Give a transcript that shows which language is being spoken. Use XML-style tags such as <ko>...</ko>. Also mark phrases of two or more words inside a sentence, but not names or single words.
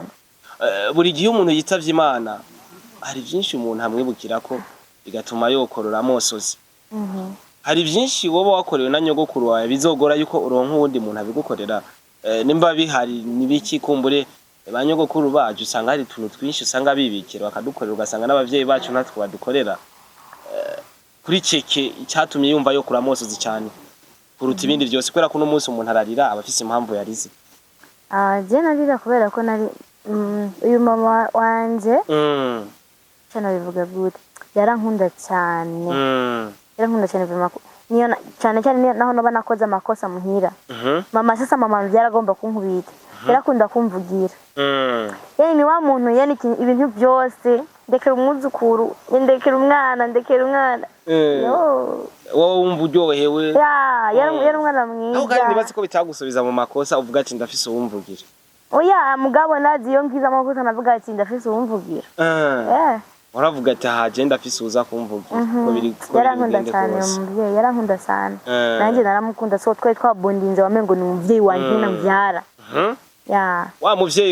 <rn>buri gihe umuntu yitavye Imana hari byinshi umuntu amwibukira ko bigatuma yokorora amosozi hari byinshi wowe wakorewe na nyogokuru wawe bizogora yuko uronka uwundi muntu abigukorera nimba bihari nibiki kumbure ba nyogokuru bacu usanga hari tuntu twinshi usanga bibikira bakadukorera ugasanga n'abavyeyi bacu natwe badukorera kuri ceke icyatumye yumva yo kura amosozi cyane kuruta ibindi byose kubera ko no munsi umuntu ararira abafise impamvu yarize je narira kubera ko nari uyu mama wanje cyane bivuga gute yarankunda cyane yarankunda cyane niyo cyane cyane naho no banakoze amakosa muhira mama sasa mama byaragomba kunkubita yarakunda kumvugira yani ni wa muntu yani ibintu byose ndekera umwuzukuru ndekera umwana wowe wumva uryohewe yari umwana mwiza aho kandi nibaze ko bitagusubiza mu makosa uvuga ati ndafise uwumvugira oya mugabo nazi iyo ngize amakosa navuga ati ndafise uwumvugira uravuga ati haje ndafise uza kumvugira ko biri yarankunda cyane umuvyeyi yarankunda cyane nanjye naramukunda so twari twabondinze wamengo ni umuvyeyi wanje nambyara wa muvyeyi</rn>